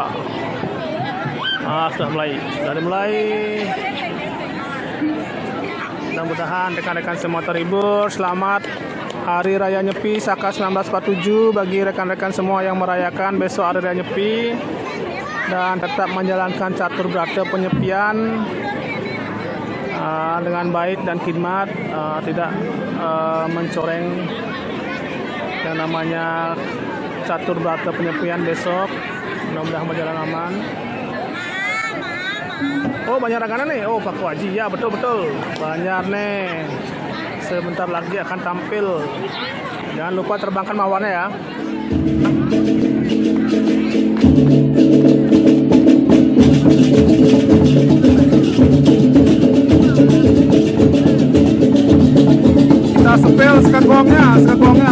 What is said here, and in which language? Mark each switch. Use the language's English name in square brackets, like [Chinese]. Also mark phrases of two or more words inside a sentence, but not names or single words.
[Indonesian] Sudah mulai. Mudah-mudahan rekan-rekan semua terhibur. Selamat Hari Raya Nyepi Saka 1947 bagi rekan-rekan semua yang merayakan besok Hari Raya Nyepi, dan tetap menjalankan catur brata penyepian dengan baik dan khidmat, tidak mencoreng yang namanya catur brata penyepian besok. Mudah-mudahan berjalan aman. Oh, Banjar Ragana nih. Oh, Pak Waji. Ya, betul. Banjar nih. Sebentar lagi akan tampil. Jangan lupa terbangkan mawarnya ya. Kita sepel sekat gongnya.